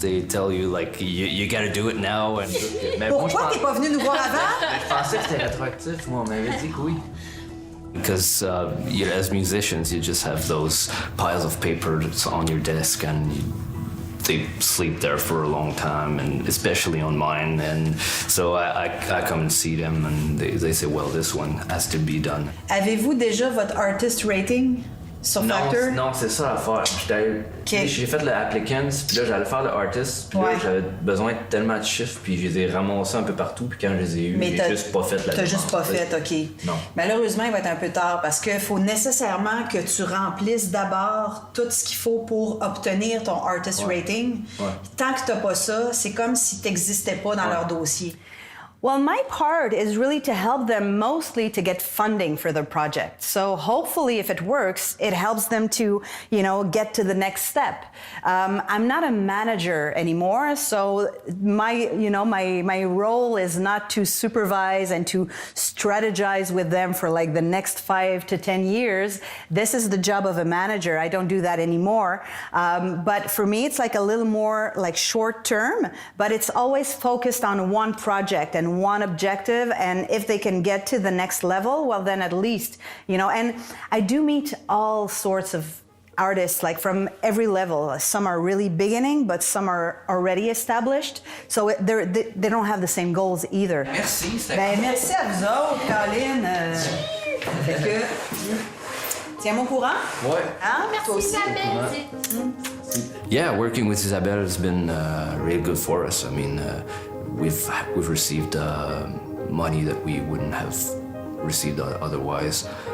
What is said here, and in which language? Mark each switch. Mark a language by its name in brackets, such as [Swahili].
[English] They tell you like you got to do it now. And [French] Pourquoi t'es pas venu nous voir avant? Je pensais que c'était rétroactif. Moi, on m'avait dit que oui. [English] Because as musicians, you just have those piles of paper that's on your desk, and they sleep there for a long time, and especially on mine. And so I come and see them, and they say, well, this one has to be done. [French] Avez-vous déjà votre artist rating sur Factor? Non, c'est ça l'affaire. J'ai fait le applicants, puis là j'allais faire le artist, puis là j'avais besoin de tellement de chiffres, puis je les ai ramassés un peu partout, puis quand je les ai eus, j'ai juste pas fait la demande. T'as juste pas fait, OK. Non. Malheureusement, il va être un peu tard parce qu'il faut nécessairement que tu remplisses d'abord tout ce qu'il faut pour obtenir ton artist rating. Ouais. Tant que t'as pas ça, c'est comme si t'existais pas dans leur dossier. [English] Well, my part is really to help them mostly to get funding for their project. So hopefully, if it works, it helps them to, get to the next step. I'm not a manager anymore, so my role is not to supervise and to strategize with them for like the next 5 to 10 years. This is the job of a manager. I don't do that anymore. But for me, it's like a little more like short term, but it's always focused on one project and one objective, and if they can get to the next level, well then at least, and I do meet all sorts of artists, like from every level. Some are really beginning, but some are already established, so they don't have the same goals either. [French] Merci, merci à vous autres, Colin. Fait que, tiens-moi au courant. Ouais. Merci, Isabelle. [English] Yeah, working with Yzabel has been really good for us. I mean, we've received money that we wouldn't have received otherwise.